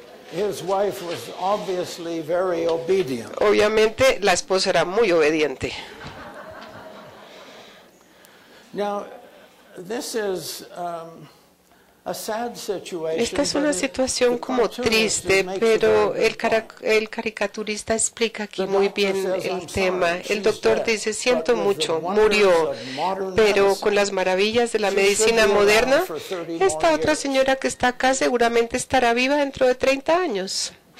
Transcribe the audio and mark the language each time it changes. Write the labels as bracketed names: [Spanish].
[English] His wife was obviously very obedient. [Spanish] Obviamente, la esposa era muy obediente. [English] Now, this is a sad situation. [Spanish] Esta es una situación como triste, pero el caricaturista explica aquí muy bien el tema. El doctor dice, siento mucho, murió, pero con las maravillas de la medicina moderna, esta otra señora que está acá seguramente estará viva dentro de 30 años.